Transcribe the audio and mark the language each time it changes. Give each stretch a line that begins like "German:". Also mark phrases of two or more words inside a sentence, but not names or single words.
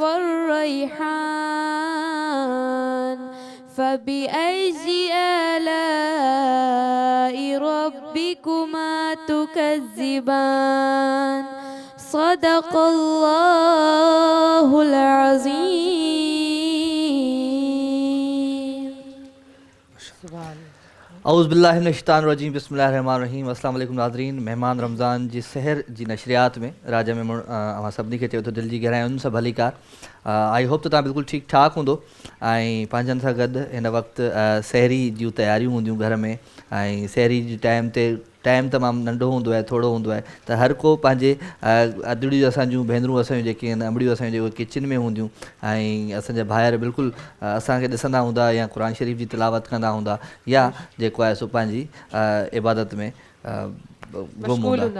Arabic: والريحان فبأي آلاء ربكما تكذبان صدق الله العظيم. أعوذ بالله من الشيطان الرجيم بسم الله الرحمن الرحيم. السلام عليكم
Sindhi: नाज़रीन। महिमान रमज़ान जी सहर जी नशरियात में राजा में अवां सभिनी खे चयो थो दिलि जी गहराइयुनि सां भलीकार।
English: I hope
Sindhi: त तव्हां बिल्कुलु ठीकु ठाक हूंदो ऐं पंहिंजनि सां गॾु हिन वक़्तु सहरी जूं तयारियूं हूंदियूं घर में ऐं सहरी जे टाइम तमामु नंढो हूंदो आहे, थोरो हूंदो आहे, त हर को पंहिंजे अदड़ियूं असांजूं भेनरूं असांजूं जेके आहिनि अमड़ियूं असांजूं जेके किचन में हूंदियूं ऐं असांजा भाइर बिल्कुलु असांखे ॾिसंदा हूंदा या क़ुर शरीफ़ जी तिलावत कंदा हूंदा या जेको आहे सो पंहिंजी इबादत में गुम हूंदा।